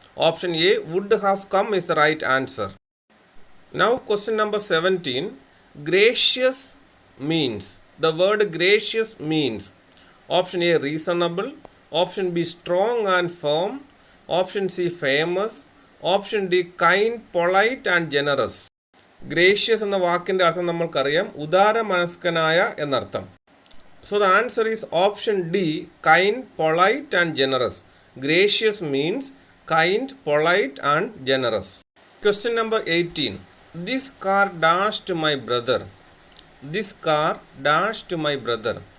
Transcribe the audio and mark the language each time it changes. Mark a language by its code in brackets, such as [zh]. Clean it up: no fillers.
[en] Option A, would have come, is the right answer. Now question number 17. Gracious means. The word gracious means. Option A, reasonable. Option B, strong and firm. Option C, famous. Option D, kind, polite and generous. [ml] Gracious എന്ന വാക്കിൻ്റെ അർത്ഥം നമ്മൾക്കറിയാം, ഉദാരമനസ്കനായ എന്നർത്ഥം. [en] So the answer is option D, kind, polite and generous. Gracious means kind, polite and generous. Question number 18. This car dash to my brother. This car dash to my brother.